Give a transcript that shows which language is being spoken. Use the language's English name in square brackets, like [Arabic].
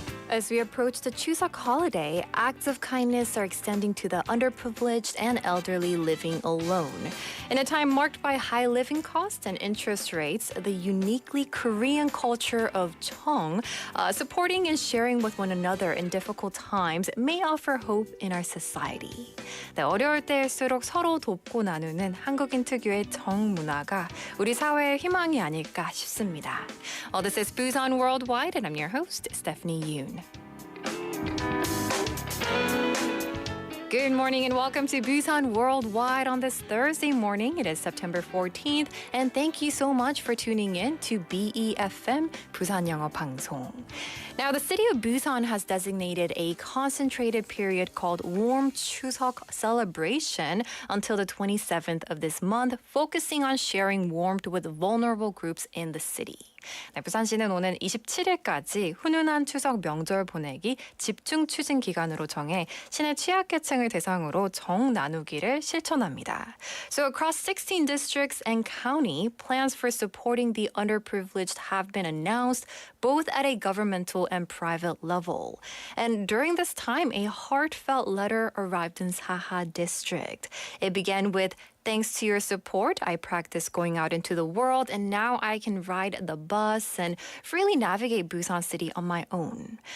[English] As we approach the Chuseok holiday, acts of kindness are extending to the underprivileged and elderly living alone. In a time marked by high living costs and interest rates, the uniquely Korean culture of Cheong, supporting and sharing with one another in difficult times, may offer hope in our society. [Korean] 네, 어려울 때일수록 서로 돕고 나누는 한국인 특유의 정 문화가 우리 사회의 희망이 아닐까 싶습니다. [English] This is Busan Worldwide, and I'm your host, Stephanie Yoon. Good morning and welcome to Busan Worldwide on this Thursday morning. It is September 14th, and thank you so much for tuning in to BEFM, 부산영어방송. Now, the city of Busan has designated a concentrated period called Warm Chuseok celebration until the 27th of this month, focusing on sharing warmth with vulnerable groups in the city. [Korean] 네, 부산시는 오는 27일까지 훈훈한 추석 명절 보내기 집중 추진 기간으로 정해 시내 취약계층을 대상으로 정 나누기를 실천합니다. [English] So across 16 districts and county, plans for supporting the underprivileged have been announced both at a governmental and private level. And during this time, a heartfelt letter arrived in Saha district. It began with, "Thanks to your support, I practiced going out into the world, and now I can ride the bus and freely navigate Busan City on my own."